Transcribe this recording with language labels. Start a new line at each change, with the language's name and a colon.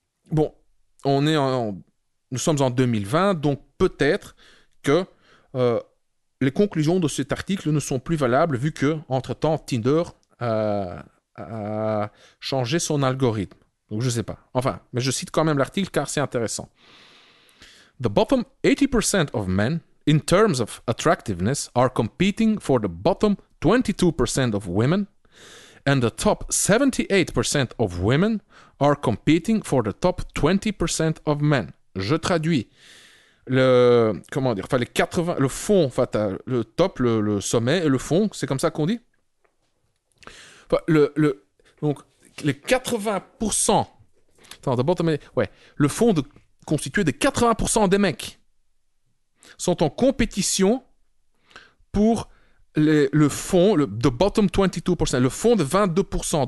French: Bon, nous sommes en 2020, donc peut-être que les conclusions de cet article ne sont plus valables, vu que, entre-temps, Tinder a changé son algorithme. Donc je sais pas. Enfin, mais je cite quand même l'article car c'est intéressant.
English: The bottom 80% of men, in terms of attractiveness, are competing for the bottom 22% of women, and the top 78% of women are competing for the top 20% of men.
French: Je traduis. Le fond, enfin, le top, le sommet et le fond, c'est comme ça qu'on dit? Enfin, donc, les 80%... Attends, d'abord, ouais, le fond constitué de 80% des mecs sont en compétition pour le fond,
English: the bottom 22%,
French: le fond de 22%.